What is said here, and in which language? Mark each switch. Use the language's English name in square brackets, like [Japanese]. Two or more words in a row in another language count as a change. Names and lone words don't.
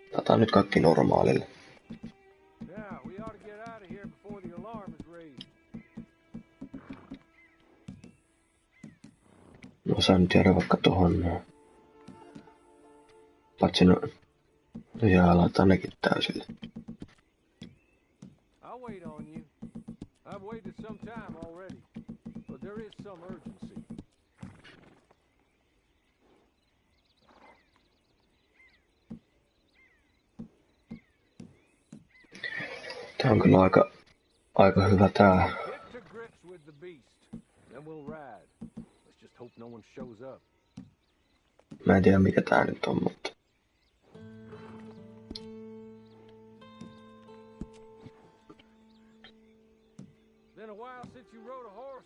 [Finnish] Pelataan nyt kaikki normaalille. [English] Now, we ought to get out of here before the alarm is raised. [Finnish] No saan nyt jäädä vaikka tohon. Paitsi no jää laitetaan nekin täysille. [English] I'll wait on you. I've waited some time already, but there is some urgency. [Finnish] Tää on kyllä aika hyvä tää. [English] Get to grips with the beast, then we'll ride. Let's just hope no one shows up. [Finnish] Mä en tiedä mikä tää nyt on, mutta... [English] Been a while since you rode a horse.